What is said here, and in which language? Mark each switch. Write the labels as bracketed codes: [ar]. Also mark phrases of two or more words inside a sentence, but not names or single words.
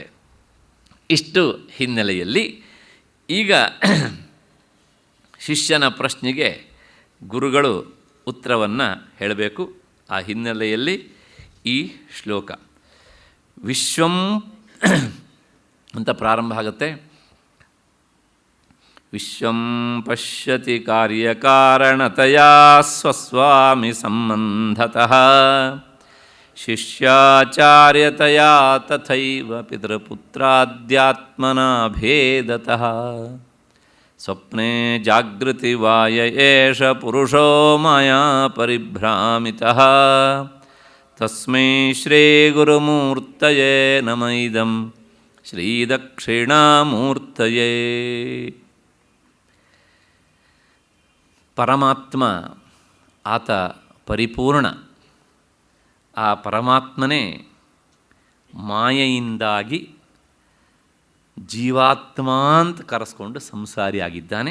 [kn] ಇಷ್ಟು ಹಿನ್ನೆಲೆಯಲ್ಲಿ ಈಗ ಶಿಷ್ಯನ ಪ್ರಶ್ನೆಗೆ ಗುರುಗಳು ಉತ್ತರವನ್ನು ಹೇಳಬೇಕು. ಆ ಹಿನ್ನೆಲೆಯಲ್ಲಿ ಈ ಶ್ಲೋಕ ವಿಶ್ವಂ ಅಂತ ಪ್ರಾರಂಭ ಆಗುತ್ತೆ. [sa] ವಿಶ್ವಂ ಪಶ್ಯತಿ ಕಾರ್ಯಕಾರಣತಯಾ ಸ್ವಸ್ವಾಮಿ ಸಂಬಂಧತಃ ಶಿಷ್ಯಾಚಾರ್ಯತಯಾ ತಥೈವ ಪಿತೃಪುತ್ರಾದ್ಯಾತ್ಮನಾ ಭೇದತಃ ಸ್ವಪ್ನೆ ಜಾಗೃತಿ ವಾಯ ಏಷ ಪುರುಷೋ ಮಾಯಾ ಪರಿಭ್ರಾಮಿತಃ ತಸ್ಮೈ ಶ್ರೀ ಗುರುಮೂರ್ತಯೇ ನಮಃ ಇದಂ ಶ್ರೀದಕ್ಷಿಣಾಮೂರ್ತಯೇ. [kn] ಪರಮಾತ್ಮ ಆತ ಪರಿಪೂರ್ಣ. ಆ ಪರಮಾತ್ಮನೇ ಮಾಯೆಯಿಂದಾಗಿ ಜೀವಾತ್ಮ ಅಂತ ಕರೆಸ್ಕೊಂಡು ಸಂಸಾರಿಯಾಗಿದ್ದಾನೆ.